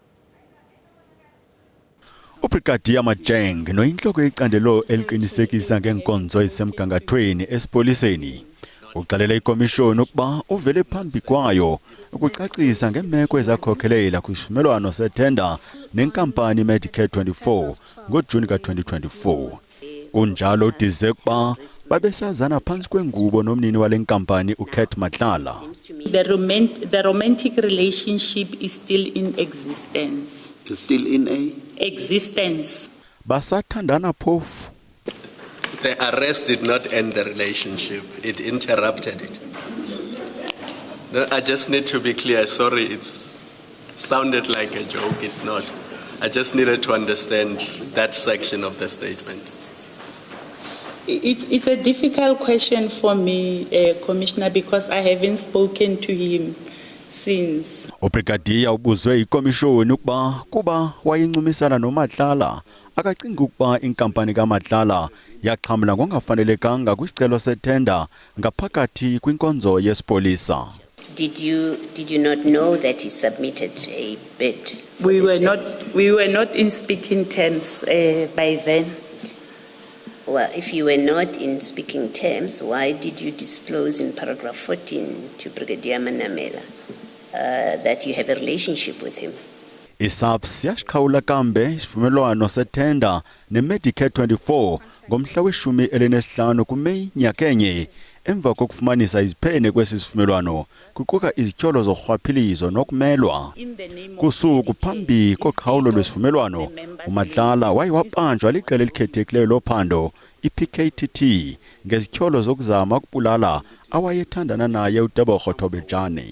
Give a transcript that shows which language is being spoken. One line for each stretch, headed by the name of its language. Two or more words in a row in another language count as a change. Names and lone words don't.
Xhosa: uBrigadier Macheng noyinhloko yecandelo eliqinisekisa ngenkonzo ezisemgangathweni esipoliseni uxelela ikomishoni ukuba uvele phambi kwayo ukucacisa ngemeko ezakhokhelela kwisivumelwano sethenda nenkampani Medicare 24 ngoJuni ka-2024. Kunjalo udize ukuba babesazana phansi kwengubo nomnini wale nkampani uCat Matlala.
English: The romantic relationship is still in existence. Still in Existence.
Xhosa: Basathandana phofu.
English: The arrest did not end the relationship, it interrupted it. No, I just need to be clear, sorry, it sounded like a joke, it's not. I just needed to understand that section of the statement. It's a difficult question for me, Commissioner, because I haven't spoken to him since.
Xhosa: uBrigadier ubuzwe ikomishoni ukuba kuba wayincumisana noMatlala akacinga ukuba inkampani kaMatlala yaxhamla ngongafanelekanga kwisicelo sethenda ngaphakathi kwinkonzo yesipolisa.
English: Did you not know that he submitted a bid? We were not in speaking terms by then. Well, if you were not in speaking terms, why did you disclose in paragraph 14 to Brigadier Manamela that you have a relationship with him?
Xhosa: ISAPS yashikhawula kambe isivumelwano sethenda neMedicare 24 ngomhla we-15 kuMeyi nyakenye emva kokufumanisa iziphene kwesisivumelwano kuquka izityholo zorhwaphilizo nokumelwa. Kusuku phambi koqhawulo lwesivumelwano uMatlala wayewabanjwa liqela elikhethekileyo lophando iPKTT ngezityholo zokuzama ukubulala awayethandana naye uTebogo Thobejane.